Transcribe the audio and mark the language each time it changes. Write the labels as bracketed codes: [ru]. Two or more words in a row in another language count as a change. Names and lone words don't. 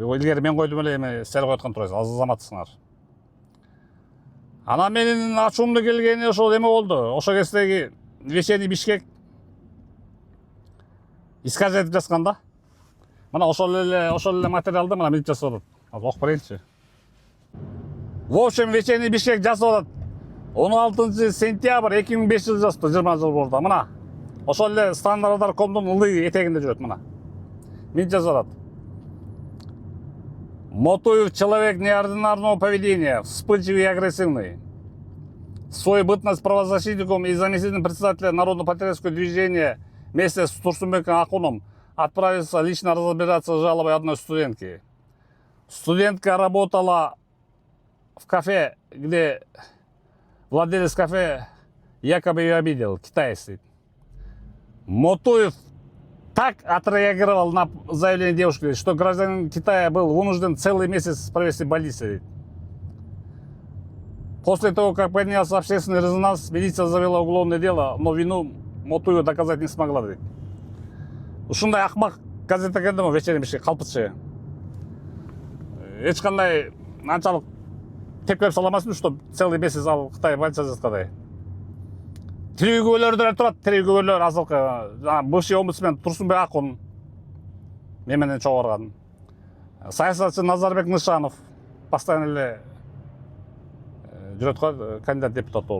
[ky] Илгери мен койдум эле, эми силер койгон турасыз, аз азаматсыңар. Ана менин ачуумду келгени ошол эме болду. Ошо кездеги Вечерний Бишкек исказ этип жазган да. Мына ошол эле материалды мына мынтип жазып атат. Окуп берейинчи. [ru] В общем, [ky] Вечерний Бишкек жазып атат. 16 сентябрь 2005 жыл жазыпты, 20 жыл мурда. Мына ошол эле stanradar.comдун ылдый этегинде жүрөт мына. Мынтип жазып атат. [ru] Мотуев человек неординарного поведения, вспыльчивый и агрессивный. Свою бытность правозащитником и заместителем председателя Народно-патриотического движения вместе с Турсунбеком Акуном отправился лично разбираться с жалобой одной студентки. Студентка работала в кафе, где владелец кафе якобы ее обидел, китаец. Мотуев так отреагировал на заявление девушки, что гражданин Китая был вынужден целый месяц провести в больнице. После того, как поднялся общественный резонанс, милиция завела уголовное дело, но вину Мотуева доказать не смогла. [ky] Ушундай акмак газета экен да, Вечерний Бишкек калпытчы. Эч кандай анчалык тепкилеп саламасын, [ru] что целый месяц [ky] ал Кытай больницада жаткандай. Тирүүгөөлөр деле турат, тирүүгөөлөр азыркы [ru] бывший омбудсмен [ky] Турсунбек Акун мен менен чогуу барган. Саясатчы Назарбек Нышанов постоянно эле жүрөт го, кандидат депутат болуп.